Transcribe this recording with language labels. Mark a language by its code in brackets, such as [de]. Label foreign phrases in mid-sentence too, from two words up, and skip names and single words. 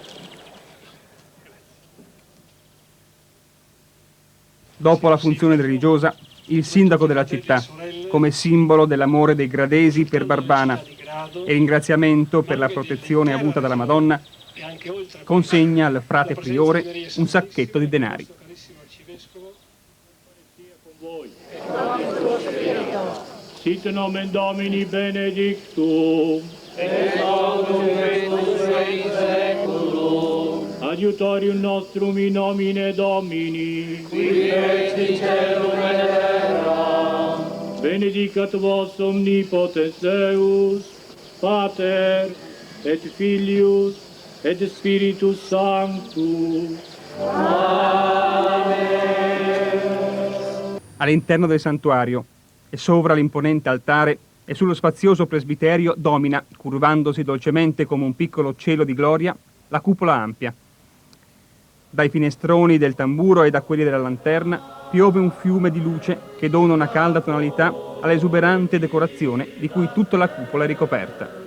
[it] Dopo la funzione religiosa, il sindaco della città, come simbolo dell'amore dei gradesi per Barbana e ringraziamento per la protezione avuta dalla Madonna, consegna al frate priore un sacchetto di denari. [la] Sit nomen Domini benedictum. Adiutorium nostrum in nomine Domini. Benedicat vos omnipotens Deus, Pater et Filius et Spiritus Sanctus. [it] All'interno del santuario e sovra l'imponente altare e sullo spazioso presbiterio domina, curvandosi dolcemente come un piccolo cielo di gloria, la cupola ampia. Dai finestroni del tamburo e da quelli della lanterna piove un fiume di luce che dona una calda tonalità all'esuberante decorazione di cui tutta la cupola è ricoperta.